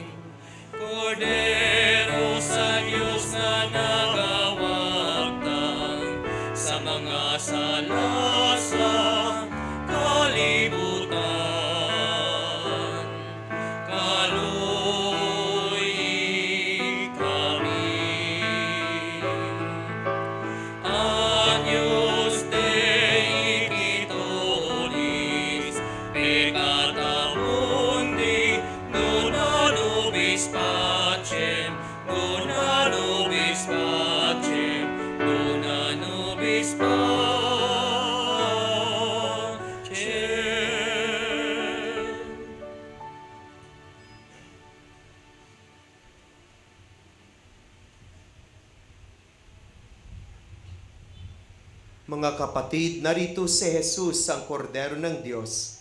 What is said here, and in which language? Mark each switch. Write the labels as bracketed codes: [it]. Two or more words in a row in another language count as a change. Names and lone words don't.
[ceb] Kordero sa Diyos na nagawagtang sa mga salasang kalibutan, kaluoy kami. [la] Agnus Dei quitoris, peccata mundi, dona nobis pacem, dona nobis pacem, dona nobis pacem. [tl] Mga kapatid, narito si Jesus, ang kordero ng Diyos.